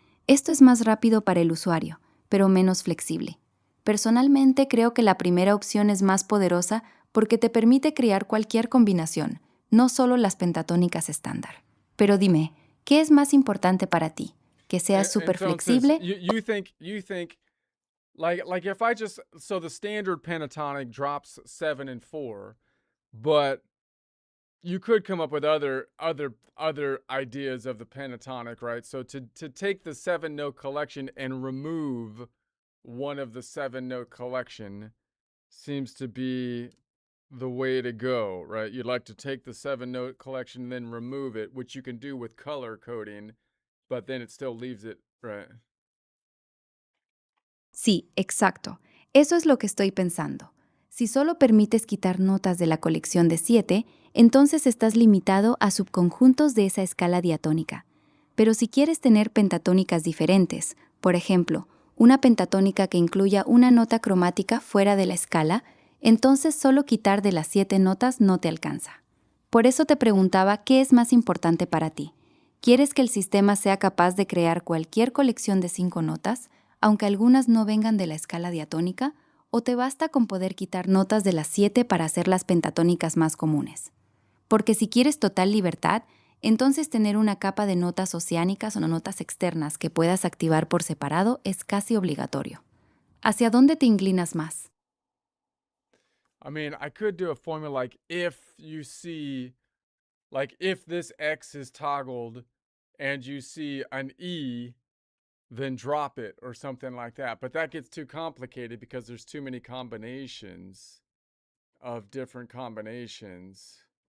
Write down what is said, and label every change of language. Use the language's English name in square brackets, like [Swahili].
[Spanish] Esto es más rápido para el usuario, pero menos flexible. Personalmente creo que la primera opción es más poderosa porque te permite crear cualquier combinación, no solo las pentatónicas estándar. Pero dime, ¿qué es más importante para ti? ¿Que sea súper flexible? [English] You think like if I just, so the standard pentatonic drops 7 and 4, but you could come up with other ideas of the pentatonic, right? So to take the 7 note collection and remove one of the 7-note collection seems to be the way to go, right? You'd like to take the 7-note collection, then remove it, which you can do with color coding, but then it still leaves it, right? [Spanish] Sí, exacto. Eso es lo que estoy pensando. Si solo permites quitar notas de la colección de 7, entonces estás limitado a subconjuntos de esa escala diatónica. Pero si quieres tener pentatónicas diferentes, por ejemplo, una pentatónica que incluya una nota cromática fuera de la escala, entonces solo quitar de las 7 notas no te alcanza. Por eso te preguntaba qué es más importante para ti. ¿Quieres que el sistema sea capaz de crear cualquier colección de 5 notas, aunque algunas no vengan de la escala diatónica, o te basta con poder quitar notas de las 7 para hacer las pentatónicas más comunes? Porque si quieres total libertad, entonces tener una capa de notas oceánicas o notas externas que puedas activar por separado es casi obligatorio. ¿Hacia dónde te inclinas más? [English] I mean, I could do a formula like if you see, like if this X is toggled and you see an E, then drop it or something like that. But that gets too complicated because there's too many combinations of different combinations.